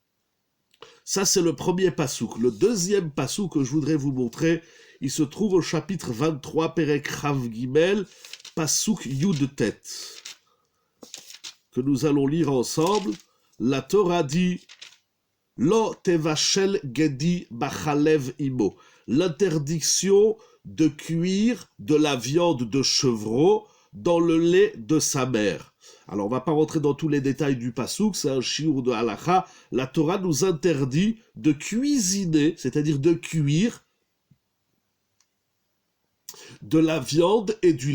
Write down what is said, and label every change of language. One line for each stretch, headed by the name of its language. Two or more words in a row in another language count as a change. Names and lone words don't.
French: Ça, c'est le premier pasouk. Le deuxième pasouk que je voudrais vous montrer, il se trouve au chapitre 23,
Hebrew: פרק רב גימל פסוק יוד טית,
French: que nous allons lire ensemble. La Torah dit «
Hebrew: לא תבשל גדי בחלב אמו
French: » l'interdiction de cuire de la viande de chevreau dans le lait de sa mère. Alors, on ne va pas rentrer dans tous les détails du pasouk, c'est un shiur de halakha. La Torah nous interdit de cuisiner, c'est-à-dire de cuire de la viande et du lait.